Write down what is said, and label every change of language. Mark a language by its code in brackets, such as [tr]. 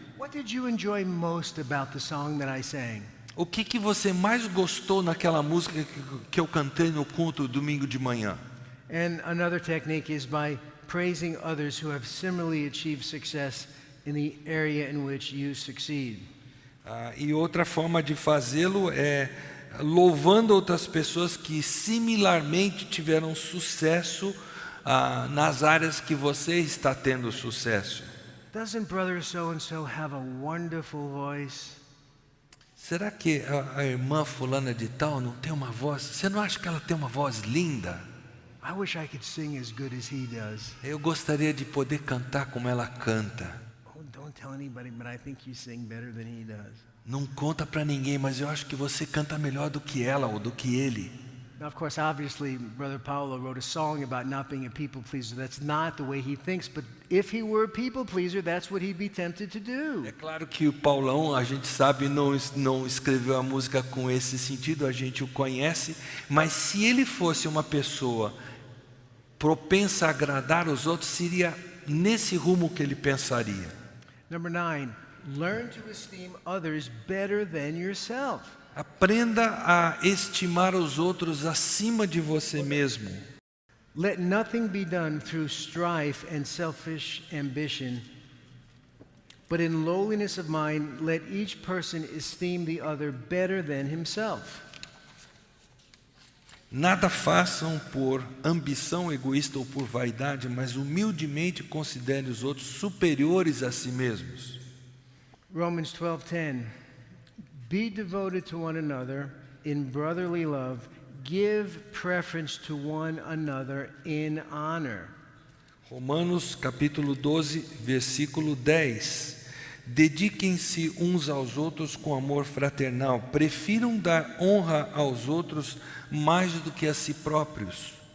[en] What did you enjoy most about the song that I sang? [pt] O que você mais gostou naquela música que eu cantei no culto domingo de manhã? [en] And another technique is by praising others who have similarly achieved success in the area in which you succeed. [pt] E outra forma de fazê-lo é louvando outras pessoas que similarmente tiveram sucesso nas áreas que você está tendo sucesso. [en] Doesn't brother so and so have a wonderful voice? [pt] Será que a irmã fulana de tal não tem uma voz? Você não acha que ela tem uma voz linda? [en] I wish I could sing as good as he does. [pt] Eu gostaria de poder cantar como ela canta. Oh, [en] Don't tell anybody, but I think you sing better than he does. [pt] Não conta para ninguém, mas eu acho que você canta melhor do que ela ou do que ele. [en] Now, of course, obviously, Brother Paulo wrote a song about not being a people pleaser. That's not the way he thinks, but if he were a people pleaser, that's what he'd be tempted to do. [pt] É claro que o Paulão, a gente sabe, não escreveu a música com esse sentido, a gente o conhece, mas se ele fosse uma pessoa propensa a agradar os outros, seria nesse rumo que ele pensaria. [en] Number 9, learn to esteem others better than yourself. [pt] Aprenda a estimar os outros acima de você mesmo. [en] Let nothing be done through strife and selfish ambition, but in lowliness of mind, let each person esteem the other better than himself. [pt] Nada façam por ambição egoísta ou por vaidade, mas humildemente considere os outros superiores a si mesmos. [en] Romans 12:10. Be devoted to one another in brotherly love. Give preference to one another in honor. [pt] Romanos capítulo 12, versículo 10. Dediquem-se uns aos outros com amor fraternal. Prefiram dar honra aos outros mais do que a si próprios.